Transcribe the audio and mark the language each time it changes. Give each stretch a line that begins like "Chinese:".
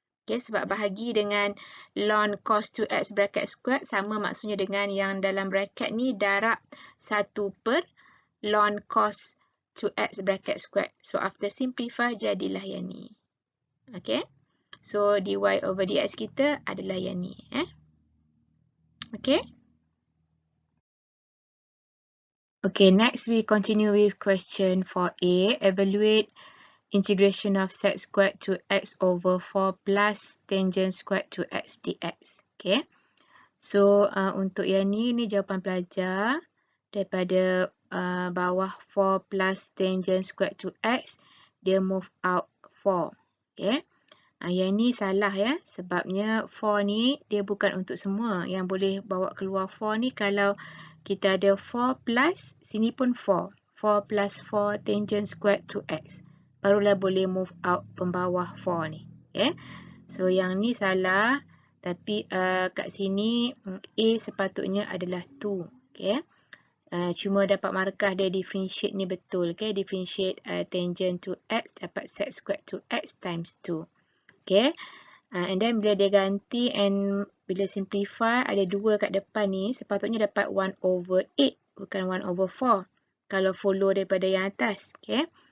Malay: Okay, sebab bahagi dengan ln cos 2x bracket squared sama maksudnya dengan yang dalam bracket ni darab 1 per ln cos 2x bracket squared.
English: So after simplify
Malay: jadilah yang ni. Okay. So dy over dx kita adalah yang ni. Okay.
English: Okay, next we continue with question 4a. Evaluate integration of sec squared to x over 4 plus tangent squared to x dx. Okay.
Malay: So untuk yang ni jawapan pelajar daripada bawah 4 plus tangent squared to x, dia move out 4. Okay. Yang ni salah ya, sebabnya 4 ni dia bukan untuk semua. Yang boleh bawa keluar 4 ni kalau kita ada 4 plus, sini pun 4. 4 plus 4 tangent squared to x. Barulah boleh move out pembawah 4 ni. Okay. So yang ni salah, tapi kat sini A sepatutnya adalah 2. Okay. Cuma dapat markah dia differentiate ni betul. Okay.
English: Differentiate tangent to x
Malay: dapat
English: sec squared to x times 2.
Malay: Okay. And then bila dia ganti and bila simplify ada 2 kat depan ni, sepatutnya dapat 1 over 8 bukan 1 over 4 kalau follow daripada yang atas. Okay.